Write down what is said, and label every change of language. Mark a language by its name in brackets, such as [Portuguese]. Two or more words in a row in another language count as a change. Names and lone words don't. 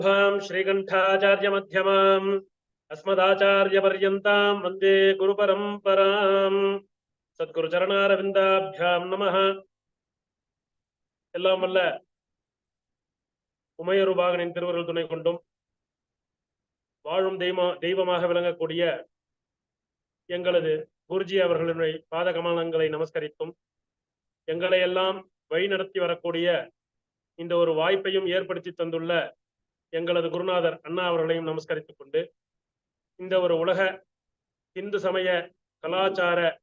[Sanskrit] श्रीकंठाचार्य मध्यमाम् अस्मदाचार्य पर्यन्तां वन्दे गुरुपरम्पराम् सद्गुरुचरणारविन्दाभ्यां नमः। [Tamil] எல்லாம் வல்ல உமையொருபாகனின் திருவருள் துணை கொண்டும் வாழும் தெய்வமாக விளங்கக்கூடிய எங்களது குருஜி அவர்களுடைய பாத கமலங்களை நமஸ்கரித்தும் எங்களை எல்லாம் வழிநடத்தி வரக்கூடிய இந்த ஒரு வாய்ப்பையும் ஏற்படுத்தி தந்துள்ள எங்களது குருநாதர் அண்ணா அவர்களையும் நமஸ்கரித்துக் கொண்டு இந்த ஒரு உலக இந்து சமய கலாச்சார